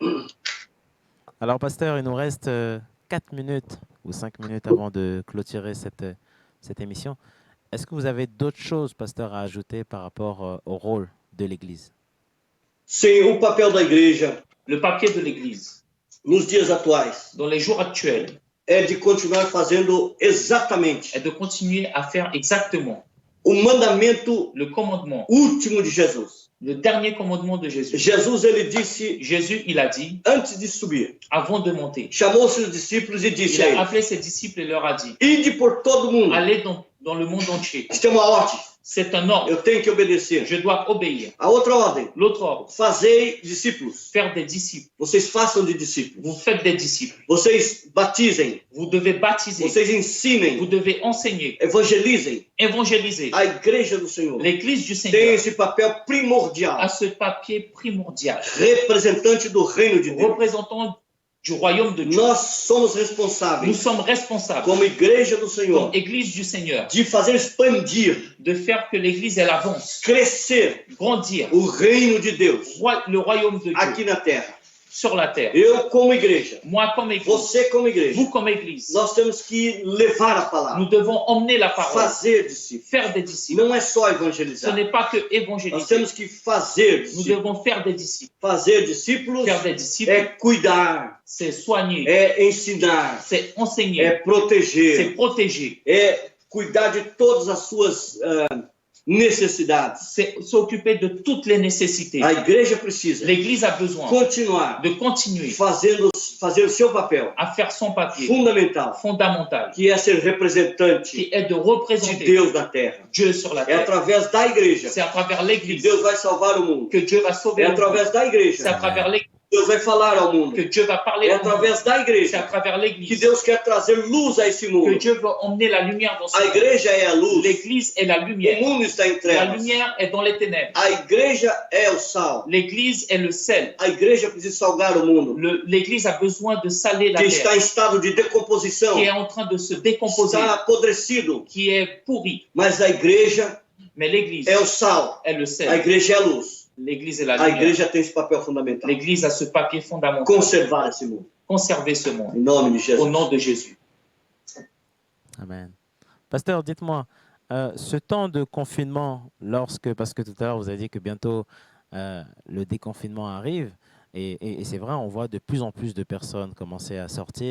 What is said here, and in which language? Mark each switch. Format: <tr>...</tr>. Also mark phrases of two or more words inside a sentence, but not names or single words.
<fr>Alors, pasteur, il nous reste 4 minutes ou 5 minutes avant de clôturer cette émission. Est-ce que vous avez d'autres choses, pasteur, à ajouter par rapport au rôle de l'Église?</fr> <pt>Sim, o papel da igreja</pt> <fr>Le papier de l'Église,</fr> <pt>nos dias atuais</pt> <fr>dans les jours actuels,</fr> <pt>é de continuar fazendo exatamente</pt> <fr>est de continuer à faire exactement</fr> <pt>o mandamento</pt> <fr>le commandement,</fr> <pt>último de Jesus.</pt> <fr>le dernier commandement de Jésus.</fr> <pt>Jesus, ele disse,</pt> <fr>Jésus, il a dit,</fr> <pt>antes de subir,</pt> <fr>avant de monter,</fr> <pt>chamou seus discípulos e disse</pt> <fr>il a</fr> <pt>a eles,</pt> <fr>appelé ses disciples et leur a dit,</fr> <pt>ide por todo mundo.</pt> <fr>allez dans le monde entier.</fr> <pt>Isso é uma ordem,</pt> <fr>C'est un ordre.</fr> <pt>eu tenho que obedecer.</pt> <fr>Je dois obéir.</fr> <pt>A outra ordem,</pt> <fr>L'autre ordre,</fr> <pt>fazei discípulos.</pt> <fr>faire des disciples.</fr> <pt>Vocês façam de discípulos.</pt> <fr>Vous faites des disciples.</fr> <pt>Vocês batizem,</pt> <fr>Vous devez baptiser.</fr> <pt>vocês</pt> <fr>Vous</fr> <pt>ensinem,</pt> <fr>devez enseigner,</fr> <pt>evangelizem.</pt> <fr>évangéliser.</fr> <pt>A igreja do Senhor</pt> <fr>L'Église du</fr> <pt>tem</pt> <fr>Seigneur</fr> <pt>esse papel primordial,</pt> <fr>a ce papier primordial,</fr> <pt>representante do reino de Deus.</pt> <fr>représentant du royaume de Dieu.</fr> <pt>Nós somos</pt> <fr>Nous</fr> <pt>responsáveis,</pt> <fr>sommes responsables,</fr> <pt>como igreja do Senhor,</pt> <fr>comme Église du Seigneur,</fr> <pt>de fazer expandir,</pt> <fr>de faire que l'Église elle avance,</fr> <pt>crescer</pt> <fr>grandir</fr> <pt>o reino de Deus</pt> <fr>le royaume de Dieu</fr> <pt>aqui na terra.</pt> <fr>sur la terre.</fr> <pt>Eu, como igreja,</pt> <fr>Moi comme Église,</fr> <pt>você, como igreja,</pt> <fr>vous comme Église,</fr> <pt>nós temos que levar a</pt> <fr>nous</fr> <pt>palavra,</pt> <fr>devons emmener la parole,</fr> <pt>fazer discípulos.</pt> <fr>faire des disciples.</fr> <pt>Não é só</pt> <fr>Ce</fr> <pt>evangelizar.</pt> <fr>n'est pas que</fr> <pt>Nós</pt> <fr>évangéliser.</fr> <pt>temos que fazer</pt> <fr>Nous</fr> <pt>discípulos.</pt> <fr>devons faire des disciples.</fr> <pt>Fazer discípulos</pt> <fr>Faire des disciples,</fr> <pt>é cuidar,</pt> <fr>c'est soigner,</fr> <pt>é ensinar,</pt> <fr>c'est</fr> <pt>é</pt> <fr>enseigner, c'est</fr> <pt>proteger,</pt> <fr>protéger,</fr> <pt>é cuidar de todas as suas necessidades.</pt> <fr>c'est s'occuper de toutes les nécessités.</fr> <pt>A igreja precisa</pt> <fr>L'Église a besoin</fr> <pt>continuar</pt> <fr>de continuer</fr> <pt>fazer o seu papel</pt> <fr>à faire son papier</fr> <pt>fundamental,</pt> <fr>fondamental,</fr> <pt>que é ser representante</pt> <fr>qui est de</fr> <pt>de</pt> <fr>représenter</fr> <pt>Deus na terra.</pt> <fr>Dieu sur la</fr> <pt>É</pt> <fr>terre.</fr> <pt>através da igreja</pt> <fr>C'est à travers</fr> <pt>que</pt> <fr>l'Église</fr> <pt>Deus vai salvar o mundo.</pt> <fr>que Dieu va sauver</fr> <pt>É</pt> <fr>le monde.</fr> <pt>através da</pt> <fr>C'est à</fr> <pt>igreja</pt> <fr>travers l'Église</fr> <pt>que Deus vai falar ao mundo.</pt> <fr>que Dieu va parler</fr> <pt>É</pt> <fr>au monde.</fr> <pt>através da</pt> <fr>C'est à</fr> <pt>igreja</pt> <fr>travers</fr> <pt>que</pt> <fr>l'Église</fr> <pt>Deus quer trazer luz a esse</pt> <fr>que</fr> <pt>mundo.</pt> <fr>Dieu va emmener la lumière dans ce</fr> <pt>A</pt> <fr>monde.</fr> <pt>igreja é a luz.</pt> <fr>L'Église est la</fr> <pt>O</pt> <fr>lumière.</fr> <pt>mundo está em</pt> <fr>La</fr> <pt>trevas.</pt> <fr>lumière est dans les ténèbres.</fr> <pt>A igreja é o sal.</pt> <fr>L'Église est le sel.</fr> <pt>A igreja precisa salgar o mundo,</pt> <fr>L'Église a besoin de saler la</fr> <pt>que</pt> <fr>terre,</fr> <pt>está em estado de decomposição,</pt> <fr>qui est en train de se décomposer,</fr> <pt>está apodrecido.</pt> <fr>qui est pourrie.</fr> <pt>Mas a igreja</pt> <fr>Mais l'Église</fr> <pt>é o sal.</pt> <fr>est le</fr> <pt>A</pt> <fr>sel.</fr> <pt>igreja é a luz.</pt> <fr>L'Église est la</fr> <pt>A</pt> <fr>lumière.</fr> <pt>igreja tem esse papel fundamental.</pt> <fr>L'Église a ce papier fondamental.</fr> <pt>Conservar esse mundo.</pt> <fr>Conserver ce monde.</fr> <pt>Em nome de</pt> <fr>Au</fr> <pt>Jesus.</pt> <fr>nom de Jésus. Amen. Pasteur, dites-moi, ce temps de confinement, parce que tout à l'heure vous avez dit que bientôt le déconfinement arrive, et c'est vrai, on voit de plus en plus de personnes commencer à sortir.</fr>